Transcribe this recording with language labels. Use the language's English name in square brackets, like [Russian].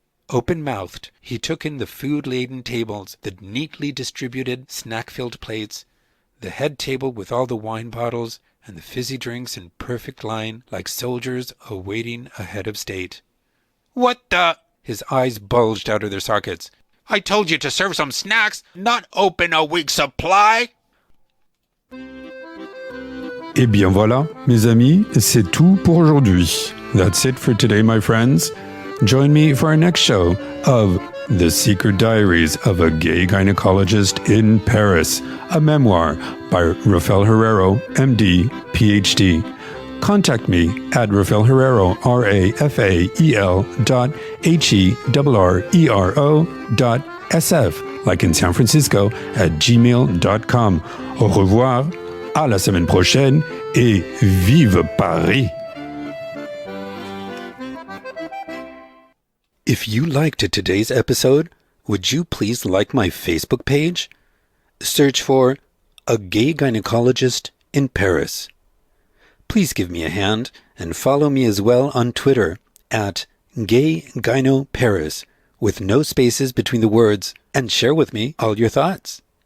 [English] Open-mouthed, he took in the food-laden tables, the neatly distributed snack-filled plates, the head table with all the wine bottles, and the fizzy drinks in perfect line like soldiers awaiting a head of state. What the? His eyes bulged out of their sockets. I told you to serve some snacks, not open a week's supply. [French] Et bien voilà, mes amis, c'est tout pour aujourd'hui. [English] That's it for today, my friends. Join me for our next show of The Secret Diaries of a Gay Gynecologist in Paris, a memoir by Rafael Herrero, MD, PhD. Contact me at Rafael Herrero, RAFAEL.HERRERO.SF, like in San Francisco, at gmail.com. [French] Au revoir, à la semaine prochaine, et vive Paris! [English] If you liked today's episode, would you please like my Facebook page? Search for A Gay Gynecologist in Paris. Please give me a hand and follow me as well on Twitter at Gay Gyno Paris with no spaces between the words, and share with me all your thoughts.